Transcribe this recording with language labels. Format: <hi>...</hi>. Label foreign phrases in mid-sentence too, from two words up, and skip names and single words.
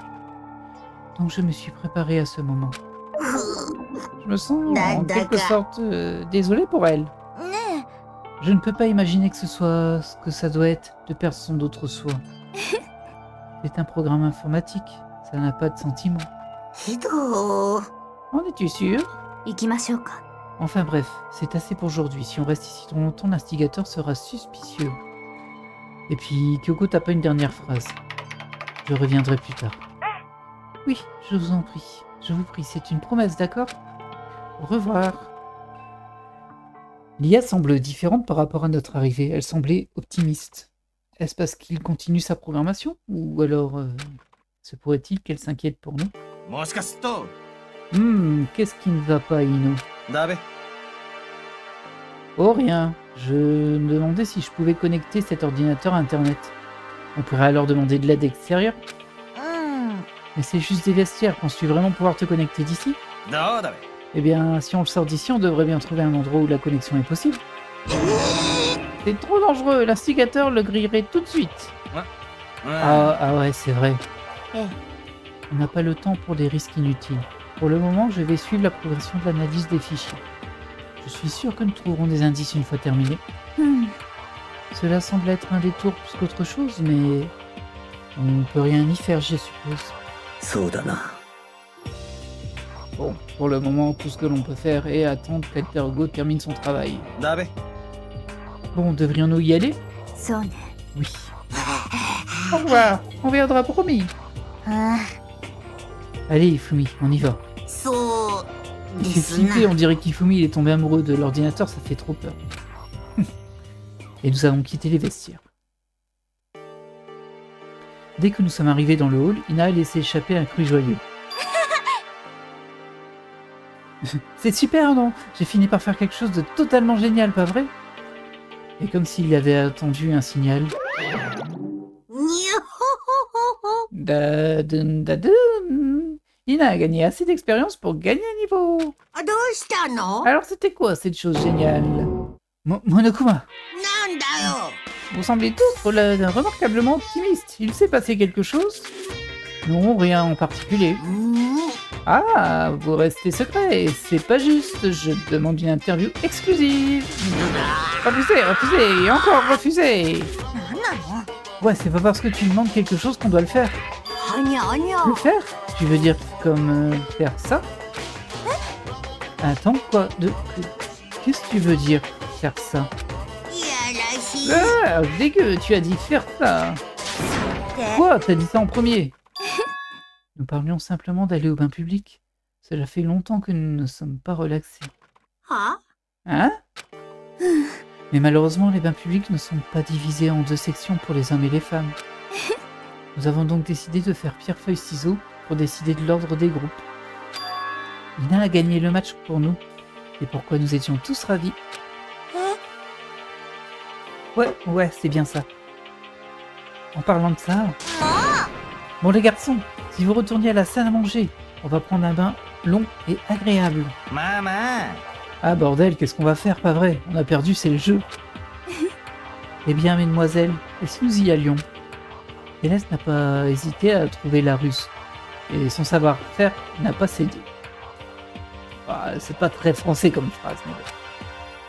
<fr>Donc je me suis préparé à ce moment. Je me sens en quelque sorte désolé pour elle.</fr> <ja>ね</ja> <fr>Je ne peux pas imaginer que ce soit ce que ça doit être de perdre son autre soi. C'est un programme informatique, ça n'a pas de sentiment.</fr> <ja>ひどー。</ja> <fr>En es-tu sûr?</fr> <ja>え行きましょうか</ja> <fr>Enfin bref, c'est assez pour aujourd'hui. Si on reste ici trop longtemps, l'instigateur sera suspicieux. Et puis, Kyoko, t'as pas une dernière phrase. Je reviendrai plus tard. Oui, je vous en prie. Je vous prie, c'est une promesse, d'accord? Au revoir. L'IA semble différente par rapport à notre arrivée. Elle semblait optimiste. Est-ce parce qu'il continue sa programmation? Ou alors, se pourrait-il qu'elle s'inquiète pour nous?</fr> <ja>もしかすると</ja> <fr>Qu'est-ce qui ne va pas, Ino?</fr> <ja>ダメ</ja> <fr>Oh, rien. Je me demandais si je pouvais connecter cet ordinateur à Internet. On pourrait alors demander de l'aide extérieure.</fr> <ja>うん</ja> <fr>Mais c'est juste des vestiaires. Penses-tu vraiment pouvoir te connecter d'ici?</fr> <ja>どうダメ</ja> <fr>Eh bien, si on le sort d'ici, on devrait bien trouver un endroit où la connexion est possible. C'est trop dangereux. L'instigateur le grillerait tout de suite. Ah ouais, c'est vrai. Eh. On n'a pas le temps pour des risques inutiles. Pour le moment, je vais suivre la progression de l'analyse des fichiers. Je suis sûr que nous trouverons des indices une fois terminé. Cela semble être un détour plus qu'autre chose, mais on peut rien y faire, je suppose.</fr> <ja>そうだな</ja> <fr>Bon, pour le moment, tout ce que l'on peut faire est attendre qu'Altergo termine son travail.</fr> <ja>ダメ</ja> <fr>Bon, devrions-nous y aller?</fr> <ja>そうね</ja> <fr>Oui. Au revoir, on viendra promis.</fr> <ja>あ</ja> <fr>Allez, Ifumi, on y va.</fr> <ja>あそう</ja> <fr>Il</fr> <ja>で</ja> <fr>fait</fr> <ja>すな</ja> <fr>flipper, on dirait qu'Ifumi il est tombé amoureux de l'ordinateur, ça fait trop peur. Et nous avons quitté les vestiaires. Dès que nous sommes arrivés dans le hall, Ina a laissé échapper un cri joyeux. C'est super, non? J'ai fini par faire quelque chose de totalement génial, pas vrai? Et comme s'il avait attendu un signal. にゃほほほほ Dadun, dadun. Ina a gagné assez d'expérience pour gagner un niveau.</fr> <ja>あどうしたの</ja> <fr>Alors c'était quoi cette chose géniale? Monokuma,</fr> <ja>なんだよ</ja> <fr>vous semblez tous remarquablement optimistes. Il s'est passé quelque chose? Non, rien en particulier.</fr> <ja>うん</ja> <fr>Ah, vous restez secret, c'est pas juste. Je demande une interview exclusive. Refusé, refusé, et encore refusé.</fr> <ja>なんなの</ja> <fr>Ouais, c'est pas parce que tu demandes quelque chose qu'on doit le faire. はにゃはにゃ Le faire? Tu veux dire comme faire ça? Attends, quoi? Qu'est-ce que tu veux dire, faire ça?</fr> <ja>いやらしい</ja> <fr>Ah, dégueu, tu as dit faire ça. Quoi? T'as dit ça en premier? Nous parlions simplement d'aller au bain public. Cela fait longtemps que nous ne sommes pas relaxés.</fr> <ja>は</ja> <fr>Hein? Mais malheureusement, les bains publics ne sont pas divisés en deux sections pour les hommes et les femmes. Nous avons donc décidé de faire pierre-feuille-ciseaux pour décider de l'ordre des groupes. Ina a gagné le match pour nous, et pourquoi nous étions tous ravis. Ouais, c'est bien ça. En parlant de ça... Bon les garçons, si vous retournez à la salle à manger, on va prendre un bain long et agréable.</fr> <ja>まあまあ</ja> <fr>Ah bordel, qu'est-ce qu'on va faire, pas vrai? On a perdu, c'est le jeu. Eh bien, mesdemoiselles, et si nous y allions? Céleste n'a pas hésité à trouver la ruse, et son savoir-faire n'a pas cédé. Ah, c'est pas très français comme phrase, mais bon.</fr>